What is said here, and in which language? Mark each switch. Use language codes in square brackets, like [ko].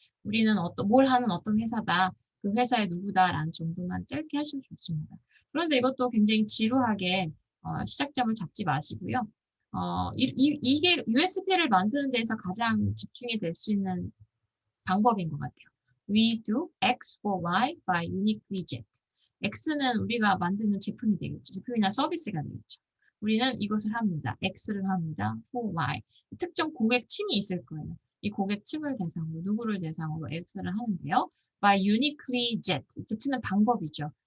[ko] 우리는 뭘 하는 어떤 회사다. 그 회사의 누구다라는 정도만 짧게 하시면 좋습니다. 그런데 이것도 굉장히 지루하게 시작점을 잡지 마시고요. 이게 USP를 만드는 데서 가장 집중이 될 수 있는 방법인 것 같아요. [en] We do X for Y by uniquely Z. [ko] X는 우리가 만드는 제품이 되겠죠. 제품이나 서비스가 되겠죠. 우리는 이것을 합니다. X를 합니다. for Y. 특정 고객층이 있을 거예요. 이 고객층을 대상으로, 누구를 대상으로 X를 하는데요. by uniquely Z. Z는 방법이죠.